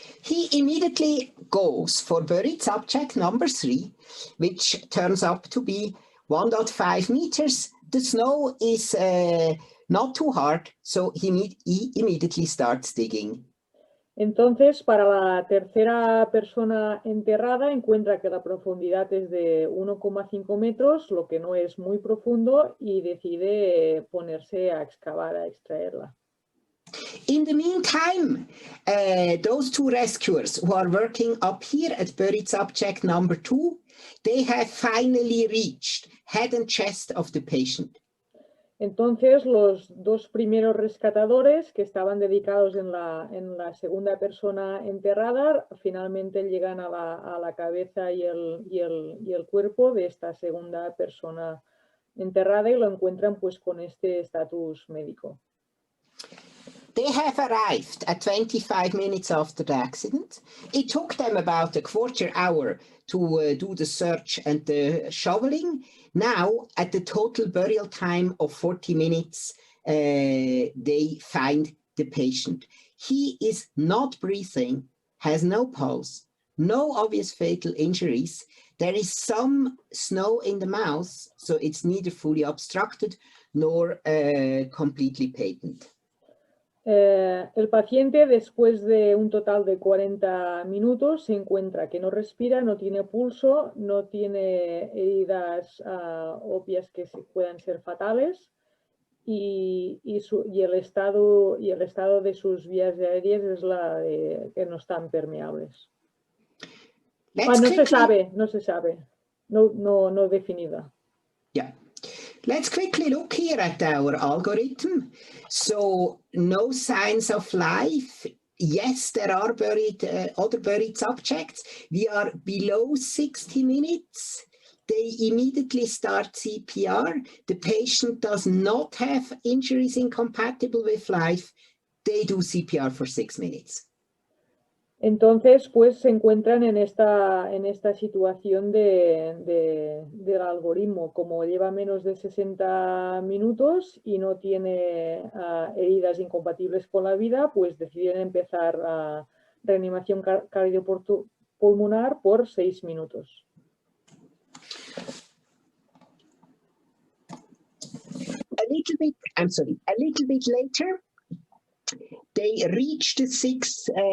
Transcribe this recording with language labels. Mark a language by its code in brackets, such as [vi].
[en] he immediately goes for buried subject number 3, which turns up to be 1.5 meters. The snow is not too hard, so he immediately starts digging. [es] Entonces, para la tercera persona enterrada, encuentra que la profundidad es de 1,5 metros, lo que no es muy profundo, y decide ponerse a excavar, a extraerla. [en] In the meantime, those 2 rescuers who are working up here at buried subject number 2, they have finally reached head and chest of the patient. [es] Entonces, los 2 primeros rescatadores que estaban dedicados en la segunda persona enterrada, finalmente llegan a la cabeza y el cuerpo de esta segunda persona enterrada y lo encuentran pues con este estatus médico. [en] They have arrived at 25 minutes after the accident. It took them about a quarter hour to do the search and the shoveling. Now, at the total burial time of 40 minutes, they find the patient. He is not breathing, has no pulse, no obvious fatal injuries. There is some snow in the mouth, so it's neither fully obstructed nor completely patent. [es] El paciente, después de un total de 40 minutos, se encuentra que no respira, no tiene pulso, no tiene heridas obvias que puedan ser fatales y el estado de sus vías aéreas es la de que no están permeables. No se sabe, no definida. Yeah. [en] Let's quickly look here at our algorithm. So, no signs of life. Yes, there are other buried subjects. We are below 60 minutes. They immediately start CPR. The patient does not have injuries incompatible with life. They do CPR for 6 minutes. [es] Entonces, pues se encuentran en esta situación del algoritmo. Como lleva menos de 60 minutos y no tiene heridas incompatibles con la vida, pues deciden empezar reanimación cardiopulmonar por 6 minutos. [en] A little bit later, they reach the 6.